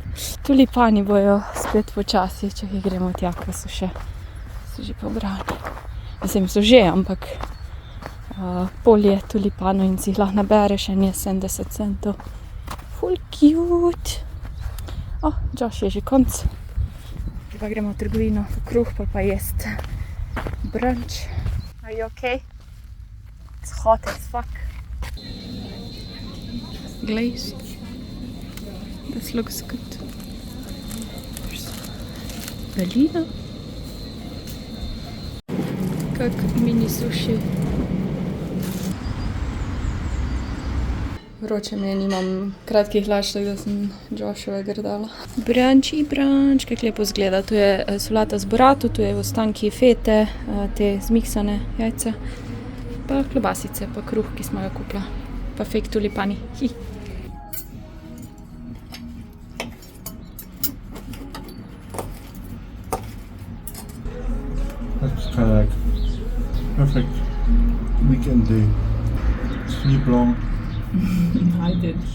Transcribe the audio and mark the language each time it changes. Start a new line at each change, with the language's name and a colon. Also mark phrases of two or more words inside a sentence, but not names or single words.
Slovenian: Tulipani bojo spet počasi, če gremo tja, ko so že pobrani. Mislim, so že, ampak polje tulipanov in si jih lahko nabereš, en je 70 centov. Ful cute. Josh je že konc. Pa gremo v trgovino v kruh, pa jest brunch.
English: Are you okay? It's hot as fuck. Glazed. This looks good. There's Berliner.
Slovenian: Kak mini sushi. Vroče mi je, nimam kratkih hlač, tako da sem Joshove grdala. Brunch, kako lepo izgleda. Tu je solata z burrata, tu je v ostanki fete, te zmiksane jajce, pa klobasice, pa kruh, ki smo ga kupila, pa fake tulipani.
English: That's kind of like perfect weekend day. Sleep long, I did.